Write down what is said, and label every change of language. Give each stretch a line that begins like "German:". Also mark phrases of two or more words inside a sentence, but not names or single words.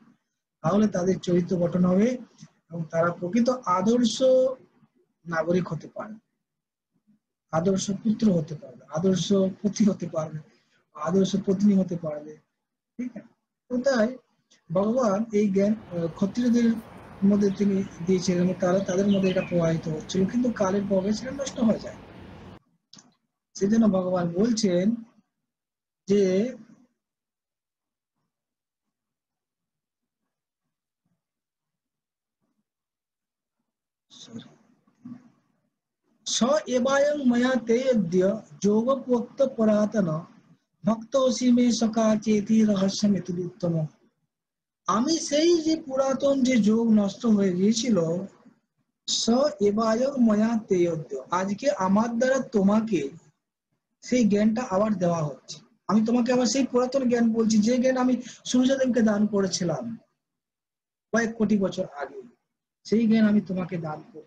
Bangla: তাহলে তাদের চরিত্র গঠন হবে এবং তারা প্রকৃত আদর্শ নাগরিক হতে পারে, আদর্শ পুত্র হতে পারবে, আদর্শ পতি হতে পারবে, আদর্শ পত্নী হতে পারবে, ঠিক আছে? তো তাই ভগবান এই জ্ঞান ক্ষত্রিয়দের মধ্যে তিনি দিয়েছিলেন এবং তারা তাদের মধ্যে এটা প্রবাহিত হচ্ছিল, কিন্তু কালের প্রভাবে সেটা নষ্ট হয়ে যায়। সেজন্য ভগবান বলছেন যে
Sanskrit: स एवायं मया ते अद्य योगप्रोक्त पुरातन भक्तोऽसि मे सखा चेति রহস্যমিতুত্তম।
Bangla: আমি সেই যে পুরাতন যে যোগ নষ্ট হয়ে গিয়েছিল,
Sanskrit: स एवायं मया ते अद्य,
Bangla: আজকে আমার দ্বারা তোমাকে সেই জ্ঞানটা আবার দেওয়া হচ্ছে। আমি তোমাকে আবার সেই পুরাতন জ্ঞান বলছি, যে জ্ঞান আমি সূর্যদেবকে দান করেছিলাম কয়েক কোটি বছর আগে, সেই জ্ঞান আমি তোমাকে দান করছি।